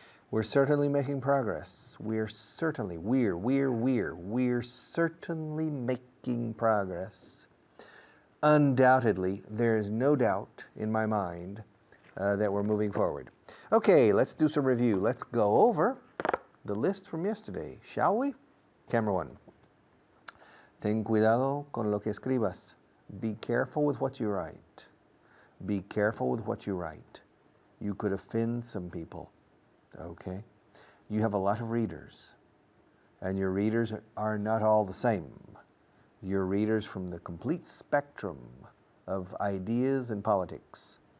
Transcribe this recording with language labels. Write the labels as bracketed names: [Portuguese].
[English] We're certainly making progress. We're certainly making progress. Undoubtedly, there is no doubt in my mind that we're moving forward. Okay, let's do some review. Let's go over the list from yesterday, shall we? Camera one. [Spanish] Ten cuidado con lo que escribas. [English] Be careful with what you write. Be careful with what you write. You could offend some people, okay? You have a lot of readers, and your readers are not all the same. Your readers from the complete spectrum of ideas and politics.